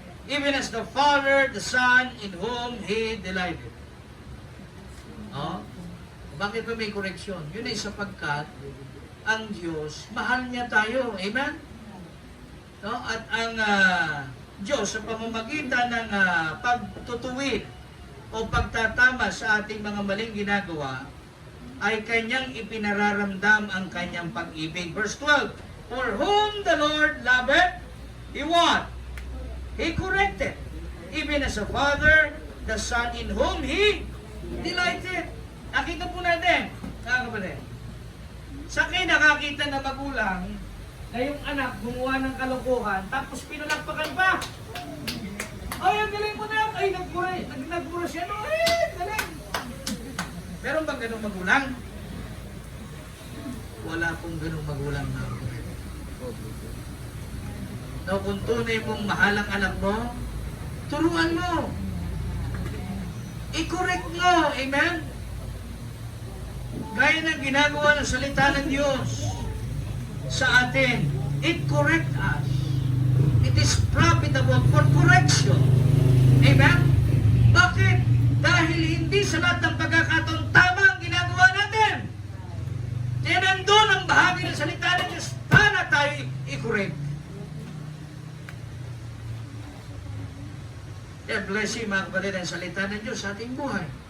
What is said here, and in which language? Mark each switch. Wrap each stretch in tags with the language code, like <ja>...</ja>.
<en>Even as the Father, the Son, in whom He delighted. Oh?</en> <tl>Bakit ba may correction? Yun ay sapagkat ang Diyos, mahal niya tayo. Amen? No? At ang Diyos sa pamamagitan ng pagtutuwid o pagtatama sa ating mga maling ginagawa, ay kanyang ipinararamdam ang kanyang pag-ibig.</tl> <en>Verse 12, for whom the Lord loveth, He what? He corrected. Even as a Father, the Son, in whom He delighted.</en> <tl>Nakita po natin, mga kapatid. Sa kayo nakakita na magulang na yung anak gumawa ng kalokohan, tapos pinalakpakan pa. Ay, ang galing mo na. Ay, nagmura siya. No, ay, galing. Meron bang ganong magulang? Wala pong ganong magulang na. No, kung tunay mong mahal ang anak mo, turuan mo. I-correct mo. Amen? Gaya ng ginagawa ng salita ng Diyos sa atin.</tl> <en>It correct us. It is profitable for correction.</en> <tl>Amen? Bakit? Dahil hindi sa lahat ng pagkakataon tama ang ginagawa natin. Kaya nandun ang bahagi ng salita ng Diyos para tayo i-correct. Kaya blessing mga kapatid ang salita ng Diyos sa ating buhay.</tl>